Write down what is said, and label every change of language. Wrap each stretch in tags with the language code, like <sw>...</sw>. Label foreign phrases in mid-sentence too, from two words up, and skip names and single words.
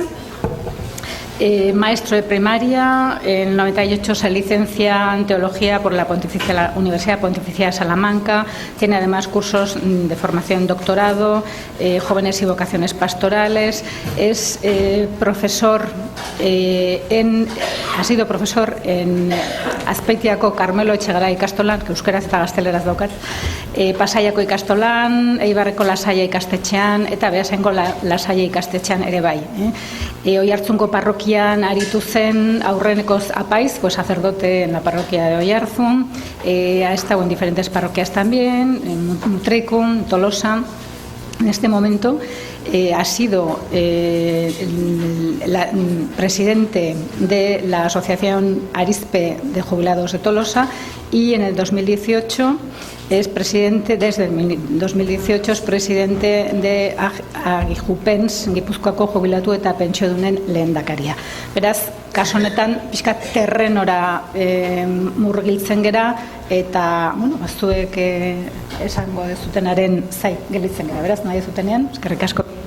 <es>Maestro de primaria, en el 98 se licencia en Teología por la Universidad Pontificia de Salamanca, tiene además cursos de formación doctorado, jóvenes y vocaciones pastorales, es profesor ha sido profesor en</es> <eu>Azpeitiako Carmelo Etxegaray ikastolan,</eu> <es>que</es> <eu>euskeraz eta gazteleraz daukat, Pasaiako ikastolan, Eibarreko Lasaia ikastetxean eta Beasaingo Lasaia ikastetxean ere bai. Oiartzungo parrokian aritu zen aurreneko apaiz,</eu> <es>pues sacerdote en la parroquia de Oiartzun, ha estado en diferentes parroquias también, en Mutricum, Tolosa. En este momento ha sido presidente de la Asociación Arizpe de Jubilados de Tolosa y en el 2018 es presidente, desde el 2018 es presidente de Agijupens,</es> <eu>Gipuzkoako Jubilatu eta Pentsiodunen lehendakaria. Beraz, kasu honetan, pixkat terrenora murgiltzen gera eta, bueno, zuek esango dezutenaren zai gelitzen gera. Beraz, nahi zutenean, eskerrik asko.</eu>